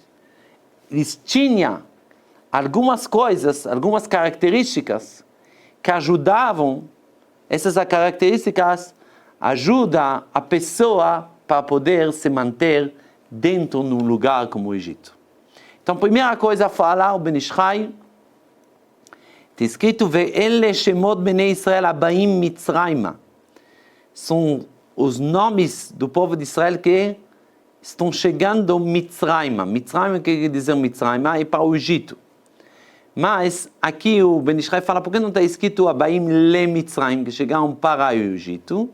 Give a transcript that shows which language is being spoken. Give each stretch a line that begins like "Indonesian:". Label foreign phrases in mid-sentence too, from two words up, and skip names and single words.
Portuguese: Eles tinham algumas coisas, algumas características que ajudavam, essas características ajudam a pessoa para poder se manter dentro de um lugar como o Egito. Então, a primeira coisa a falar, o Ben Ish Chai, está escrito:
Hebrew: ואלה שמות בני ישראל הבאים מצרימה.
Portuguese: São os nomes do povo de Israel que estão chegando a Mitzrayma. Mitzrayma, quer dizer Mitzrayma, é para o Egito. Mas aqui o Ben Ish Chai fala, por que não está escrito
Hebrew: הבאים למצרים,
Portuguese: que chegaram para o Egito?